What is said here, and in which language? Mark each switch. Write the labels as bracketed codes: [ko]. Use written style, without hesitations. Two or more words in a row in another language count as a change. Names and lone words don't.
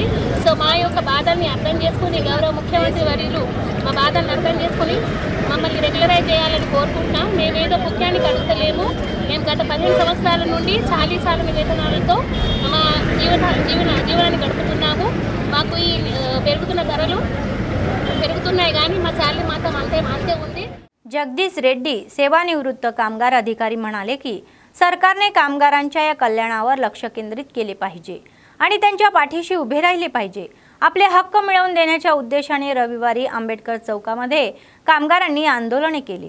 [te] సో మా యొక్క బాధల్ని అర్థం చేసుకుని గౌరవ ముఖ్యమంత్రి వర్యులు మా బాధల్ని అర్థం చేసుకుని మమ్మల్ని రెగ్యులరైజ్ చేయాలని కోరుకుంటున్నాం। మేమేదో ముఖ్యానికి అడుగుతలేము। మేము గత 15 సంవత్సరాల నుండి 40 శాతం వేతనాలతో మా జీవనాన్ని గడుపుతున్నాము। మాకు ఈ పెరుగుతున్న ధరలు పెరుగుతున్నాయి కానీ మా శాలరీ మాత్రం అంతే ఉంది। [mr] जगदीश रेड्डी सेवानिवृत्त कामगार अधिकारी म्हणाले की सरकारने कामगारांच्या या कल्याणावर लक्ष केंद्रित केले पाहिजे आणि त्यांच्या पाठीशी उभे राहिले पाहिजे। आपले हक्क मिळवून देण्याच्या उद्देशाने रविवारी आंबेडकर चौकामध्ये कामगारांनी आंदोलने केली।